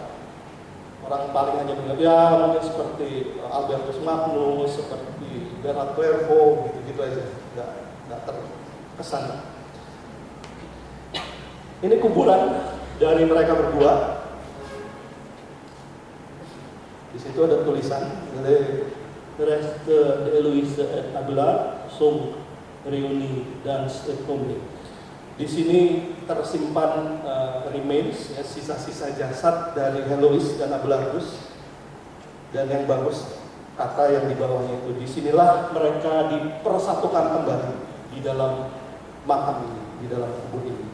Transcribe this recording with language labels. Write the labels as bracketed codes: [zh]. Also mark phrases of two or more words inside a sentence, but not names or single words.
[id] Orang paling hanya mengingat ya mungkin seperti Albertus Magnus, seperti Bernard Clairvaux, gitu-gitu aja, nggak terkesan. Ini kuburan dari mereka berdua. Di situ ada tulisan, [fr] Le reste de Eloise et Abelard sont réunis dans cette tombe. [id] Di sini tersimpan remains, ya, sisa-sisa jasad dari Eloise dan Abelardus. Dan yang bagus kata yang di bawahnya itu, disinilah mereka dipersatukan kembali di dalam makam ini, di dalam kubur ini.